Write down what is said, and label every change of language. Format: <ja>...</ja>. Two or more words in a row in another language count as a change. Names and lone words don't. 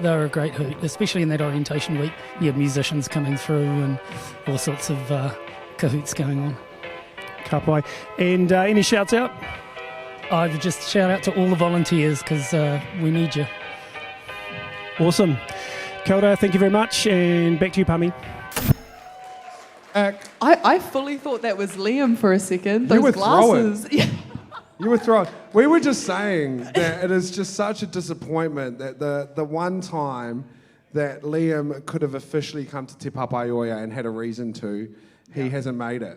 <en>They were a great hoot, especially in that orientation week. You had musicians coming through and all sorts of cahoots going on. Kapai. And any shouts out? I would just shout out to all the volunteers because we need you. Awesome.</en> <mi>Kia ora,</mi> <en>thank you very much, and back to you, Pami. I fully thought that was Liam for a second. Those glasses. You were thrown. We were just saying that it is just such a disappointment that the one time that Liam could have officially come to Te Papaioea and had a reason to, he hasn't made it.</en>